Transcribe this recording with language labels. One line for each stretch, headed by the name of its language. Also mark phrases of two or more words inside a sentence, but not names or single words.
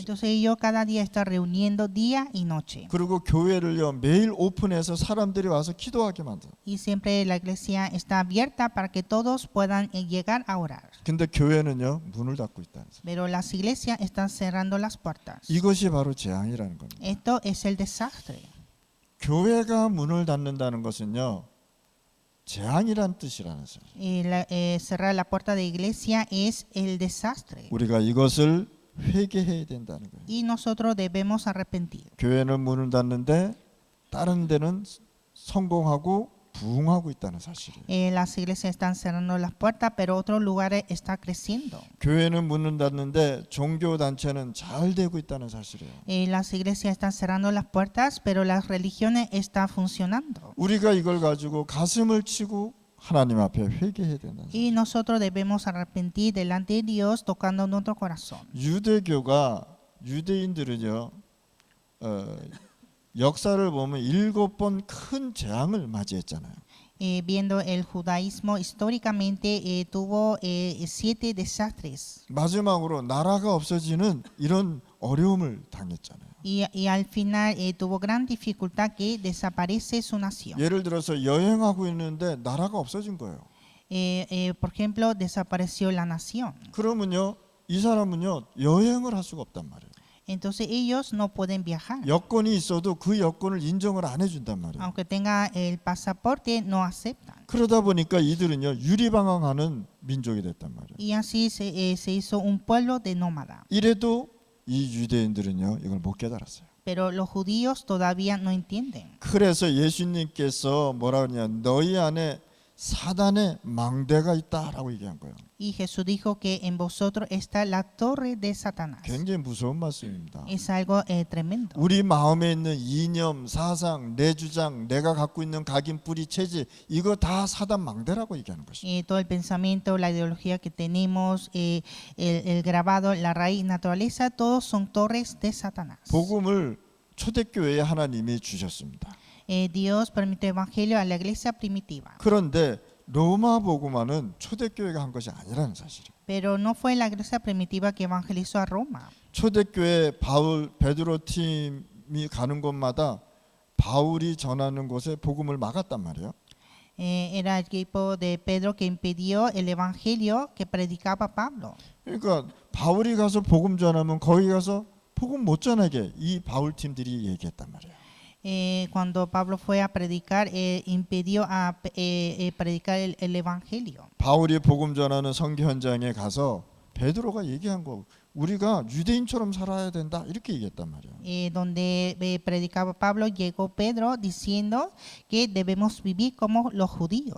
Spanish: Entonces ellos cada día están reuniendo día y noche.
Korean: 그리고 교회를요 매일 오픈해서 사람들이 와서 기도하게 만들어.
Spanish: Y siempre la iglesia está abierta para que todos puedan llegar a orar.
Korean: 근데 교회는요 문을 닫고 있다는 사실.
Spanish: Pero las iglesias están cerrando las puertas.
Korean: 이것이 바로 재앙이라는 겁니다.
Spanish: Esto es el desastre.
Korean: 교회가 문을 닫는다는 것은요 재앙이란 뜻이라는 사실.
Spanish: Cerrar la puerta de iglesia es el desastre.
Korean: 우리가 이것을 회개해야 된다는 거예요.
Spanish: Y nosotros debemos arrepentir.
Korean: 교회는 문을 닫는데 다른 데는 성공하고 부흥하고 있다는 사실이에요.
Spanish: Las iglesias están cerrando las puertas, pero otros lugares está creciendo.
Korean: 교회는 문을 닫는데 종교 단체는 잘 되고 있다는 사실이에요.
Spanish: Las iglesias están cerrando las puertas, pero las religiones están funcionando.
Korean: 우리가 이걸 가지고 가슴을 치고 하나님 앞에 회개해야 된다.
Spanish: Y nosotros debemos arrepentir delante de Dios tocando nuestro corazón.
Korean: 유대교가 유대인들은요 역사를 보면 7번 큰 재앙을 맞이했잖아요.
Spanish: Viendo el judaísmo históricamente tuvo 7 desastres
Korean: 마지막으로 나라가 없어지는 이런 어려움을 당했잖아요.
Spanish: y al final tuvo gran dificultad que desaparece su nación.
Korean: 예를 들어서 여행하고 있는데 나라가 없어진 거예요.
Spanish: Por ejemplo, desapareció la nación.
Korean: 그러면요 이 사람은요 여행을 할 수가 없단 말이에요.
Spanish: Entonces ellos no pueden viajar.
Korean: 여권이 있어도 그 여권을 인정을 안 해준단 말이에요.
Spanish: Aunque tenga el pasaporte, no aceptan.
Korean: 그러다 보니까 이들은요 유리방황하는 민족이 됐단 말이에요.
Spanish: Y así se hizo un pueblo de nómada.
Korean: 이래도 이 유대인들은요 이걸 못 깨달았어요.
Spanish: Pero los judíos todavía no entienden.
Korean: 그래서 예수님께서 뭐라 그러냐 너희 안에 사단의 망대가 있다라고 얘기한 거예요.
Spanish: Y Jesús dijo que en vosotros está la torre de Satanás.
Korean: 굉장히 무서운 말씀입니다.
Spanish: Es algo tremendo.
Korean: 우리 마음에 있는 이념, 사상, 내 주장, 내가 갖고 있는 각인, 뿌리, 체질 이거 다 사단 망대라고 얘기하는 것입니다.
Spanish: Todo el pensamiento, la ideología que tenemos, el grabado, la raíz, naturaleza, todos son torres de Satanás.
Korean: 복음을 초대교회에 하나님이 주셨습니다.
Spanish: Dios permitió evangelio a la iglesia primitiva.
Korean: 그런데 로마 복음화는 초대교회가 한 것이 아니라는 사실이에요.
Spanish: Pero no fue la iglesia primitiva que evangelizó a Roma.
Korean: 초대교회 바울, 베드로 팀이 가는 곳마다 바울이 전하는 곳에 복음을 막았단 말이에요.
Spanish: Era el equipo de Pedro que impidió el evangelio que predicaba Pablo.
Korean: 그러니까 바울이 가서 복음 전하면 거기 가서 복음 못 전하게 이 바울 팀들이 얘기했단 말이에요.
Spanish: Cuando Pablo fue a predicar, impidió a predicar el evangelio.
Korean: 바울이 복음 전하는 선교 현장에 가서 베드로가 얘기한 거 우리가 유대인처럼 살아야 된다 이렇게 얘기했단 말이에요.
Spanish: Donde predicaba Pablo, llegó Pedro diciendo que debemos vivir como los judíos